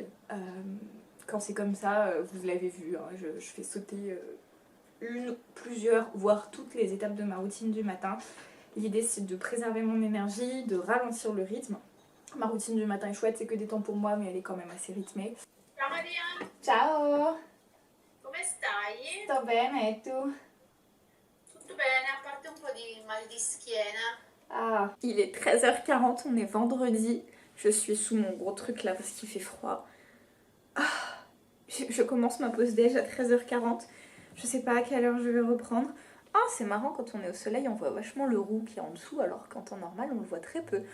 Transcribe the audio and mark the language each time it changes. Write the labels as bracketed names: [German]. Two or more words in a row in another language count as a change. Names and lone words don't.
[French] Quand c'est comme ça, vous l'avez vu, hein, je fais sauter plusieurs, voire toutes les étapes de ma routine du matin. L'idée c'est de préserver mon énergie, de ralentir le rythme. Ma routine du matin est chouette, c'est que des temps pour moi, mais elle est quand même assez rythmée. [Italian] Ciao Maria, Ciao! come stai? Sto bene, e tu? Tutto bene, a parte un po' di mal di schiena. [French] Ah, il est 13h40, on est vendredi. Je suis sous mon gros truc là parce qu'il fait froid. Ah, je commence ma pause déj à 13h40. Je sais pas à quelle heure je vais reprendre. Ah, c'est marrant, quand on est au soleil, on voit vachement le roux qui est en dessous, alors qu'en temps normal, on le voit très peu.